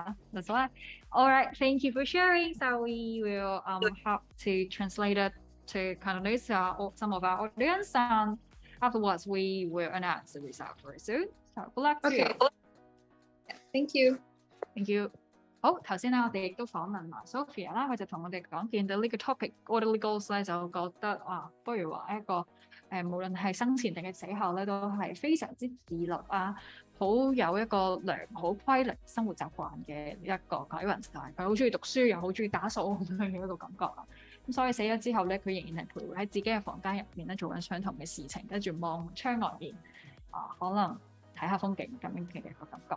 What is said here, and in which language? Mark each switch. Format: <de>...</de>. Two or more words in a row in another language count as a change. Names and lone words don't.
<en>That's why. All right, thank you for sharing. So we will have to translate it to Cantonese some of our audience, and afterwards we will announce the result very soon. So good luck to you. Thank you. Thank you.</en> <yue>好，頭先咧，我哋亦都訪問埋 Sofia 啦，佢就同我哋講，見到呢個</yue> <en>topic orderly goals</en> <yue>咧，就覺得不如話一個無論係生前定係死後咧，都係非常之自律啊，好有一個良好規律生活習慣嘅一個鬼魂就係佢好中意讀書，又好中意打掃咁樣嘅一個感覺啦。咁所以死咗之後咧，佢仍然係徘徊喺自己嘅房間入邊咧，做緊相同嘅事情，跟住望窗外面可能睇下風景咁樣嘅一個感覺。</yue>